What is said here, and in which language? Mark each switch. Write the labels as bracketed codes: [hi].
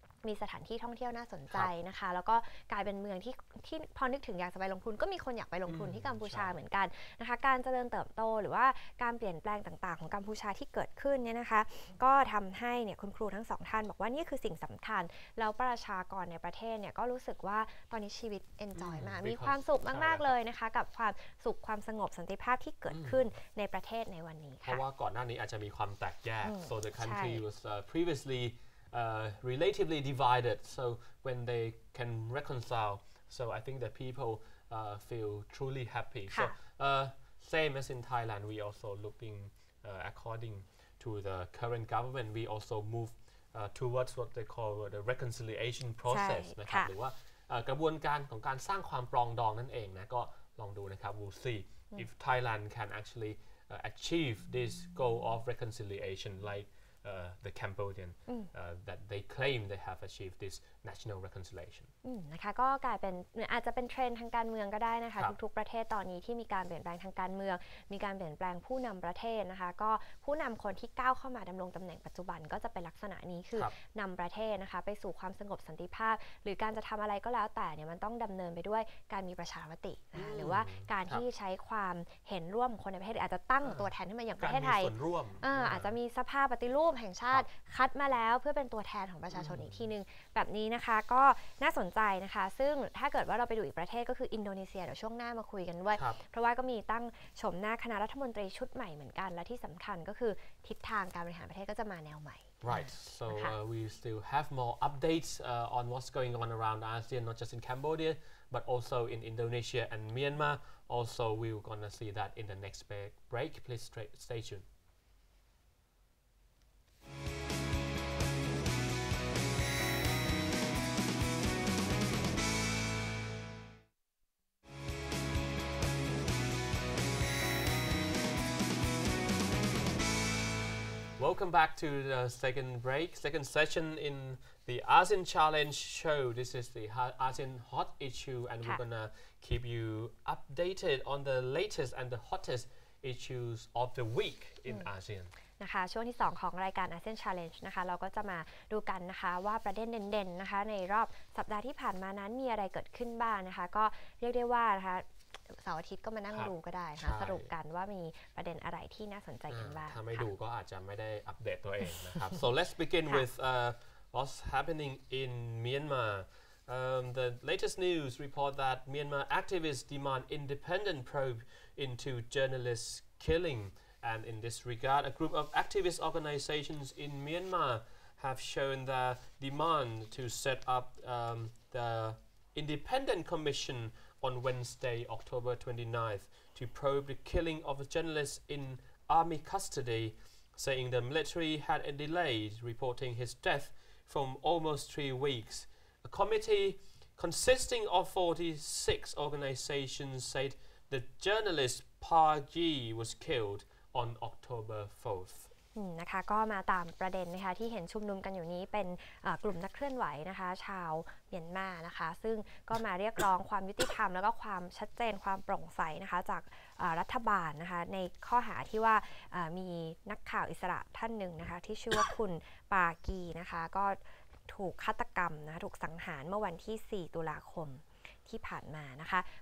[th] มีสถานที่ท่องเที่ยวน่าสนใจนะคะแล้วก็กลายเป็นเมืองที่พอนึกถึงอยากจะไปลงทุนก็มีคนอยากไปลงทุนที่กัมพูชาเหมือนกันนะคะการเจริญเติบโตหรือว่าการเปลี่ยนแปลงต่างๆของกัมพูชาที่เกิดขึ้นเนี่ยนะคะก็ทำให้เนี่ยคุณครูทั้ง2 ท่านบอกว่านี่คือสิ่งสำคัญแล้วประชากรในประเทศเนี่ยก็รู้สึกว่าตอนนี้ชีวิตเอนจอยมากมีความสุขมากๆเลยนะคะกับความสุขความสงบสันติภาพที่เกิดขึ้นในประเทศในวันนี้ค่ะ เพราะว่าก่อนหน้านี้อาจจะมีความแตกแยก [en] so the country was previously relatively divided, so when they can reconcile, so I think that people feel truly happy. So same as in Thailand, we also looking according to the current government, we also move towards what they call the reconciliation process [th] นะครับหรือว่ากระบวนการของการสร้างความปรองดองนั่นเองนะก็ลองดูนะครับ [en] we'll see if Thailand can actually achieve this goal of reconciliation like the Cambodian that they claim they have achieved this national reconciliation [th] นะคะก็กลายเป็นอาจจะเป็นเทรนด์ทางการเมืองก็ได้นะคะทุกๆประเทศตอนนี้ที่มีการเปลี่ยนแปลงทางการเมืองมีการเปลี่ยนแปลงผู้นำประเทศนะคะก็ผู้นำคนที่ก้าวเข้ามาดำรงตำแหน่งปัจจุบันก็จะเป็นลักษณะนี้คือนำประเทศนะคะไปสู่ความสงบสันติภาพหรือการจะทำอะไรก็แล้วแต่เนี่ยมันต้องดำเนินไปด้วยการมีประชามตินะคะหรือว่าการที่ใช้ความเห็นร่วมของคนในประเทศอาจจะตั้งตัวแทนขึ้นมาอย่างประเทศไทย อาจจะมีสภาปฏิรูปแห่งชาติคัดมาแล้วเพื่อเป็นตัวแทนของประชาชนอีกทีนึงแบบนี้นะคะก็น่าสนใจนะคะซึ่งถ้าเกิดว่าเราไปดูอีกประเทศก็คืออินโดนีเซียเดี๋ยวช่วงหน้ามาคุยกันด้วยเพราะว่าก็มีตั้งชมหน้าคณะรัฐมนตรีชุดใหม่เหมือนกันและที่สำคัญก็คือทิศทางการบริหารประเทศก็จะมาแนวใหม่ [en] Right, so we still have more updates on what's going on around ASEAN, not just in Cambodia, but also in Indonesia and Myanmar. Also, we're gonna see that in the next break. Please stay tuned. Welcome back to the second session in the ASEAN Challenge show. This is the ASEAN Hot Issue, and we're gonna keep you updated on the latest and the hottest issues of the week in ASEAN. [th] นะคะช่วงที่2ของรายการ ASEAN Challenge นะคะเราก็จะมาดูกันนะคะว่าประเด็นเด่นๆนะคะในรอบสัปดาห์ที่ผ่านมานั้นมีอะไรเกิดขึ้นบ้างนะคะก็เรียกได้ว่านะคะเสาร์อาทิตย์ก็มานั่งดูก็ได้นะสรุปกันว่ามีประเด็นอะไรที่น่าสนใจกันบ้าง ถ้าไม่ดูก็อาจจะไม่ได้อัปเดตตัวเองนะครับ [en] So let's begin with what's happening in Myanmar. The latest news report that Myanmar activists demand independent probe into journalists' killing. And in this regard, a group of activist organizations in Myanmar have shown their demand to set up the independent commission on Wednesday, October 29th, to probe the killing of a journalist in army custody, saying the military had delayed reporting his death from almost 3 weeks. A committee consisting of 46 organizations said the journalist Park Yi was killed on October 4th. [th] นะคะก็มาตามประเด็นนะคะที่เห็นชุมนุมกันอยู่นี้เป็นกลุ่มนักเคลื่อนไหวนะคะชาวเมียนมานะคะซึ่งก็มาเรียกร้องความยุติธรรมแล้วก็ความชัดเจนความโปร่งใสนะคะจากรัฐบาลนะคะในข้อหาที่ว่ามีนักข่าวอิสระท่านหนึ่งนะคะที่ชื่อว่าคุณปากีนะคะก็ถูกฆาตกรรมนะคะถูกสังหารเมื่อวันที่4 ตุลาคมที่ผ่านมานะคะ